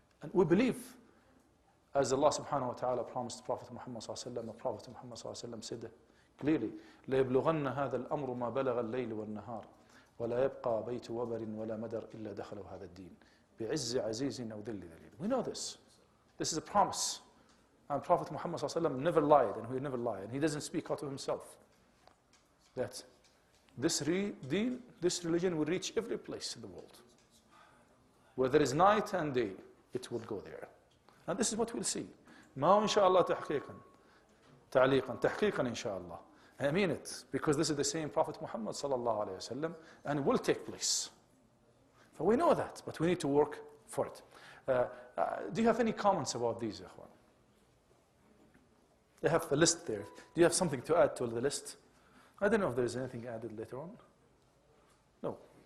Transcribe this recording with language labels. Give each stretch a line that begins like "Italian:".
English: And we believe, as Allah subhanahu wa ta'ala promised Prophet Muhammad sallallahu alayhi wa sallam, the Prophet Muhammad sallallahu alayhi wa sallam said clearly,
Arabic: لَيَبْلُغَنَّ هَذَا الْأَمْرُ مَا بَلَغَ اللَّيْلُ وَالنَّهَارِ وَلَا يَبْقَى بَيْتُ وَبَرٍ وَلَا مَدَرٍ إِلَّا دَخَلَهُ هَذَا الدِّينِ بِعِزِّ عَزِيزٍ أَوْ ذِلِّ ذَلِيلٍ.
English: We know this. This is a promise. And Prophet Muhammad sallallahu alayhi wa sallam never lied, and he never lied. And he doesn't speak out of himself. That this religion will reach every place in the world. Where there is night and day, it will go there. And this is what we'll see.
Arabic: ما إن شاء الله تحقيقا تعليقا تحقيقا إن شاء الله.
English: I mean it, because this is the same Prophet Muhammad sallallahu alayhi wa sallam, and it will take place. So we know that, but we need to work for it. Do you have any comments about these, Ikhwan? They have the list there. Do you have something to add to the list? I don't know if there's anything added later on. No.